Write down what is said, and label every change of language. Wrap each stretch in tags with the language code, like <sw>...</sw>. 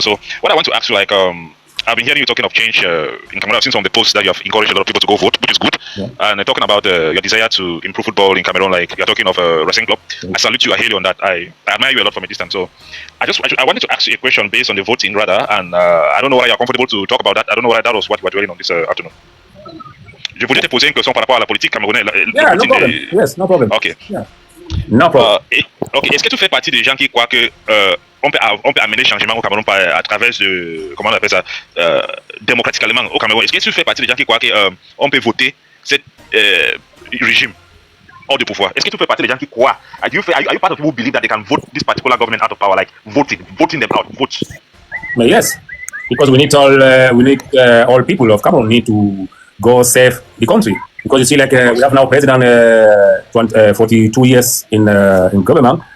<en>So, what I want to ask you, like, I've been hearing you talking of change in Cameroon. I've seen some of the posts that you have encouraged a lot of people to go vote, which is good. Yeah. And talking about your desire to improve football in Cameroon, like you're talking of a wrestling club. Yeah. I salute you, I hail you on that. I admire you a lot from a distance. So, I wanted to ask you a question based on the voting, rather, and I don't know whether you're comfortable to talk about that. I don't know whether that was what you were doing on this afternoon.</en> <fr>Je voulais te poser une question par rapport à la politique camerounaise.</fr> <en>Yeah, no problem. Yes, no problem. Okay. Yeah. No problem. Ok.</en> <fr>Est-ce que tu fais partie des gens qui croient que on peut amener changement au Cameroun à travers comment on appelle ça, démocratiquement au Cameroun? Est-ce que tu fais partie des gens qui croient qu'on peut voter cet régime hors de pouvoir? Est-ce que tu fais partie des gens qui croient?</fr> <en>Are you part of people who believe that they can vote this particular government out of power, like voting them out, vote? But yes, because we need all people of Cameroon need to go save the country. Because you see, like we have now president 42 years in government.</en>